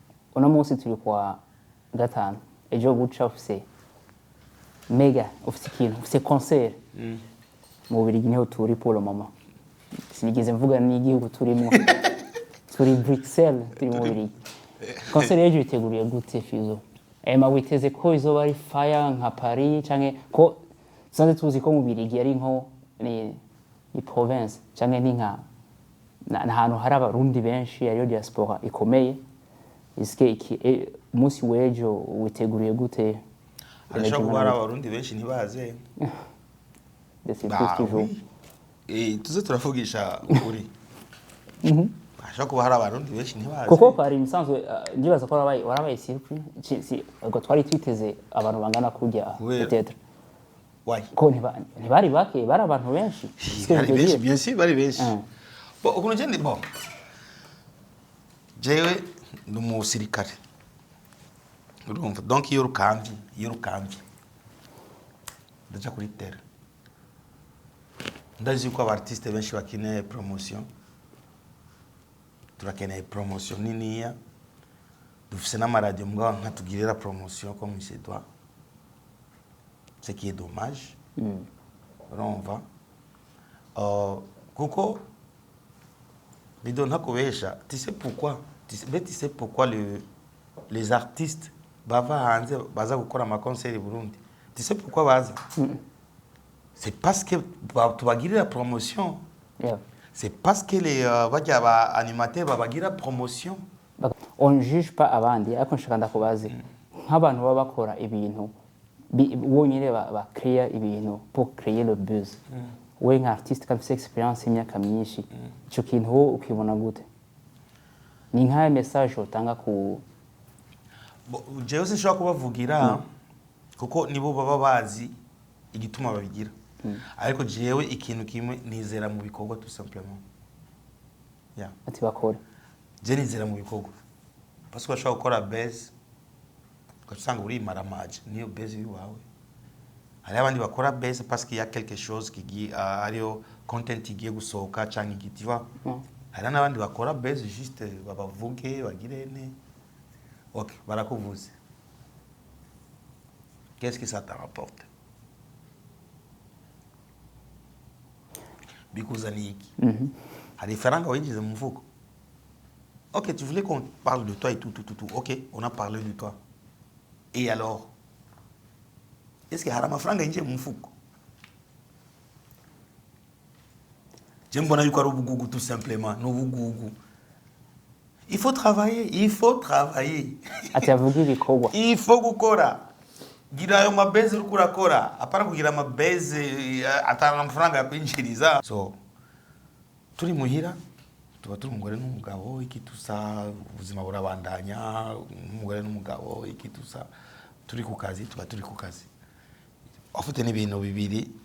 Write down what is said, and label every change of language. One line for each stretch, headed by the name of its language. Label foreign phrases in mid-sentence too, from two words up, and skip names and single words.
Rundi: uno munsi turi kwa gatanu ejo buca ufise mega ufise ikintu ufise concert mu Bubiligi niho turi
French: pour le moment
Rundi: sinigeze mvuga n'igihugu turimo turi Bruxelles turi mu Bubiligi concert yejo iteguriye gute Fizo ema witeze ko izoba ari fire nka Paris canke ko sanze tuzi ko mu Bubiligi ari nko ni province canke ni nka n'ahantu hari abarundi benshi ariyo diaspora ikomeye iske umunsi w'ejo witeguriye gute arashaka kuba abarundi benshi ntibaze tuze turavugisha ukuri arashaka kuba hari abarundi benshi ntibaze kuko pari imisanzwe ndibaza ko warabaye surprise ubwo twari twiteze abantu bangana kujya peut-être ko ntibari bake bari abantu benshi
French: bien sûr
Rundi: bari benshi bon ukuntu je ndi bon jewe n'umusirikare urumva donc iyo rukambi ndaja kuri terre ndazi ko abartiste benshi bakeneye promotion turakeneye promotion niniya dufise n'amaradio mbwa nkatugirira promotion
French: comme il se doit ce qui est dommage
Rundi: urumva kuko bido ntakubesha
French: tu sais pourquoi les artistes
Rundi: bava hanze baza gukora ama concert Burundi
French: tu sais pourquoi baza c'est parce que
Rundi: tubagirira promotion
French: c'est parce que les animateurs
Rundi: babagira promotion
French: on juge pas
Rundi: abandi ariko nshaka ndakubaze nk'abantu baba bakora ibintu wonyine ba créer ibintu
French: pour créer le buzz
Rundi: we nk'artiste kandi ufite experience y'imyaka myinshi ico kintu wo ukibona gute ni nka message utanga ku jewe sinshobora kubavugira kuko nibo baba bazi igituma babigira ariko jewe ikintu kimwe nizera mu bikorwa
French: tout simplement
Rundi: ati bakora je nizera mu bikorwa
French: parce que
Rundi: bashobora gukora base ugasanga uri maramaje niyo base yiwawe hari abandi bakora base
French: parce qu'il y a quelque chose qui
Rundi: ariyo content igiye gusohoka cyangwa igitiva hari n'abandi bakora base juste babavuge bagirene ok barakuvuze
French: qu'est-ce que ça te rapporte
Rundi: bikuzani iki hari faranga winjize mu mfuko
French: ok tu voulais qu'on parle de toi et tout ok on a parlé de toi et alors est-ce que
Rundi: hari amafaranga yinjiye mu mfuko je mbona yuko ari ubugugu
French: tout simplement n'ubugugu il faut travailler
Rundi: ati avuga ibikorwa
French: il faut
Rundi: gukora gira ayo mabeze uri kurakora apara kugira amabeze atanga amafaranga ya kwinjiriza so turi muhira tuba turi umugore n'umugabo ikitusa ubuzima burabandanya umugore n'umugabo ikitusa turi ku kazi tuba turi ku kazi afite n'ibintu bibiri